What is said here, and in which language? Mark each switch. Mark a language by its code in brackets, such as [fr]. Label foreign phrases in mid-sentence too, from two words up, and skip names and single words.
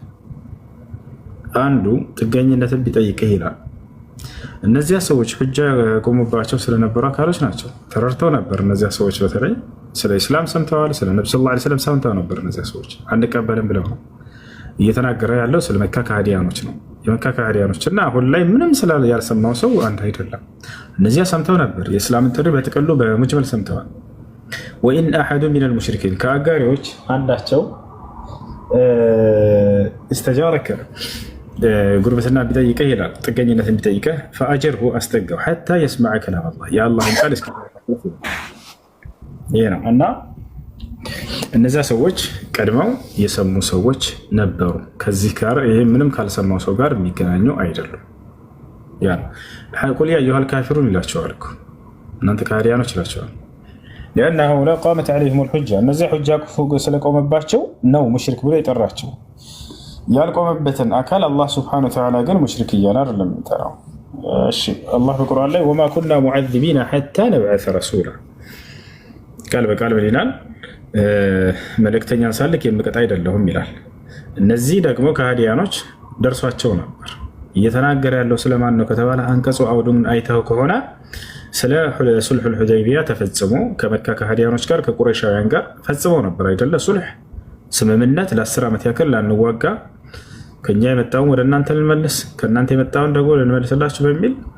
[am] አንዱ ጥገኝነትን ቢጠይቅህ ይላል እነዚያ ሰዎች ሁጃ ቆሙባቸው ስለነበሩ አካሎች ናቸው ተረድተው ነበር እነዚያ ሰዎች በተለይ ስለ እስላም ሰምተዋል ስለ ነብዩ [ar] صلى الله عليه وسلم [am] ሰምተው ነበር እነዚያ ሰዎች አንቀበልም ብለው እየተናገረ ያለው ስለ መካ ከሃዲያኖች ነው የመካ ከሃዲያኖችና አሁን ላይ ምንም ስላለ ያልሰማው ሰው አንድ አይደለም እነዚያ ሰምተው ነበር የእስላምን ጥሪ በጥቅሉ በሙጅመል ሰምተዋል [ar] وإن أحد من المشركين [am] ከአጋሪዎች አንዳቸው استجارك ጉርብትና ቢጠይቀህ ይላል ጥገኝነትን ቢጠይቀህ فأجره አስጠጋው [ar] حتى يسمع كلام الله يا الله [am] ቃል እስኪ ይሄ ነው እና እነዛ ሰዎች ቀድመው የሰሙ ሰዎች ነበሩ ከዚህ ጋር ይሄ ምንም ካልሰማው ሰው ጋር የሚገናኙ አይደሉም ያ ቁል ያ [ar] أيها الكافرون [am] ይላቸዋል እኮ እናንተ ከሃዲያኖች ይላቸዋል [ar] لأنه لا قامت عليهم الحجة [am] እነዚህ ሁጃ ስለቆመባቸው ነው ሙሽሪክ ብሎ የጠራቸው ያልቆመበትን አካል አላህ [ar] سبحانه وتعالى [am] ግን ሙሽሪክ እያለ አይደለም የሚጠራው እሺ አላህ በቁርአን ላይ [ar] وما كنا معذبين حتى نبعث رسولا [am] ቃል በቃል ይላል መልእክተኛን ሳልክ የምቀጣ አይደለሁም ይላል እነዚህ ደግሞ ከሃዲያኖች ደርሷቸው ነበር እየተናገረ ያለው ስለማን ነው ከተባለ አንቀጹ አውዱን አይተው ከሆነ ስለ ሱልሁል ሁደይቢያ ተፈጽሞ ከመካ ከሃዲያኖች ጋር ከቁረይሻውያን ጋር ፈጽመው ነበር አይደለ ሱልህ ስምምነት ለ10 ዓመት ያክል ላንዋጋ ከኛ የመጣውን ወደ እናንተ ልንመልስ ከእናንተ የመጣውን ደግሞ ልንመልስላችሁ በሚል